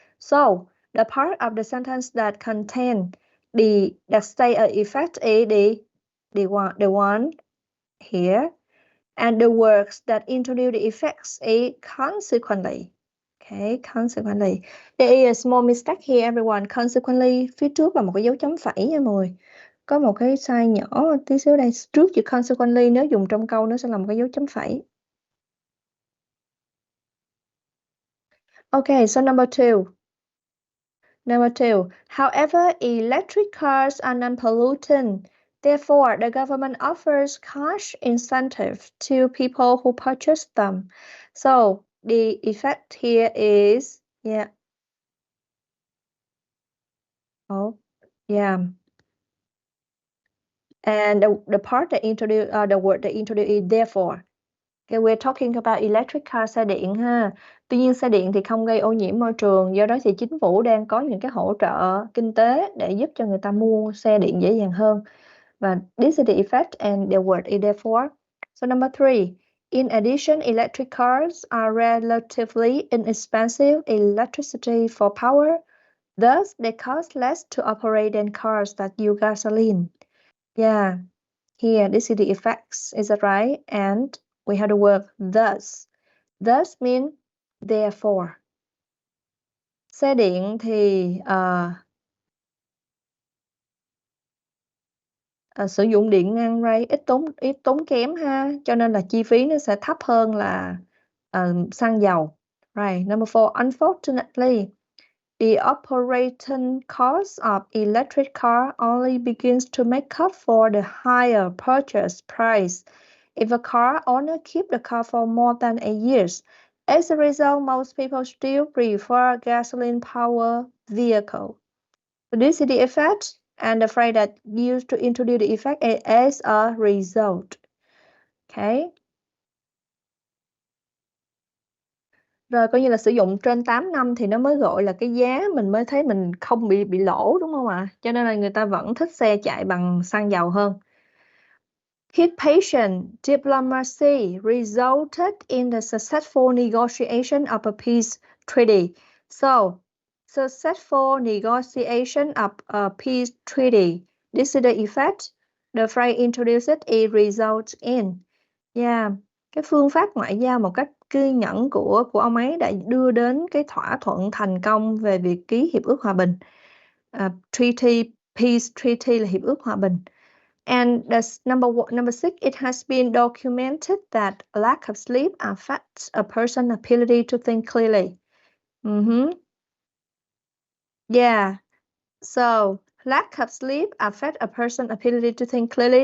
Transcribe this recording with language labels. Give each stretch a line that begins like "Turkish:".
English: So, the part of the sentence that contain that stay a effect is the one here, and the words that introduce the effects is consequently. Okay, consequently. There is a small mistake here, everyone.
Vietnamese: Consequently, phía trước là một cái dấu chấm phẩy nha mọi người. Có một cái sai nhỏ tí xíu đây. Trước chữ consequently nếu dùng trong câu nó sẽ là một cái dấu chấm phẩy.
English: Okay, so number 2. Number 2. However, electric cars are non-polluting Therefore, the government offers cash incentive to people who purchase them. So the effect here is, yeah. Oh, yeah. And the part that introduce the word that introduce is therefore. Okay, we're talking about electric car,
Vietnamese: xe điện ha. Tuy nhiên xe điện thì không gây ô nhiễm môi trường, do đó thì chính phủ đang có những cái hỗ trợ kinh tế để giúp cho người ta mua xe điện dễ dàng hơn. Và
English: this is the effect and the word is therefore. So number 3, in addition, electric cars are relatively inexpensive electricity for power. Thus, they cost less to operate than cars that use gasoline. Yeah, here this is the effects, is that right? And we have the word thus. Thus mean therefore.
Vietnamese: Xe điện thì sử dụng điện ngang ray ít tốn kém ha, cho nên là chi phí nó sẽ thấp hơn là xăng dầu.
English: Right. Number 4, unfortunately, the operating cost of electric car only begins to make up for the higher purchase price if a car owner keep the car for more than 8 years. As a result, most people still prefer gasoline power vehicle. So this is the effect, and the phrase that used to introduce the effect is as a result. Okay.
Vietnamese: Rồi coi như là sử dụng trên 8 năm thì nó mới gọi là cái giá mình mới thấy mình không bị lỗ, đúng không ạ? Cho nên là người ta vẫn thích xe chạy bằng xăng dầu hơn.
English: His patient diplomacy resulted in the successful negotiation of a peace treaty. So, successful negotiation of a peace treaty. This is the effect. The phrase introduced is result in.
Vietnamese: Yeah, cái phương pháp ngoại giao một cách kiên nhẫn của ông ấy đã đưa đến cái thỏa thuận thành công về việc ký hiệp ước hòa bình. Treaty, peace treaty là hiệp ước hòa bình.
English: And number 6, it has been documented that a lack of sleep affects a person's ability to think clearly. Yeah. So lack of sleep affects a person's ability to think clearly.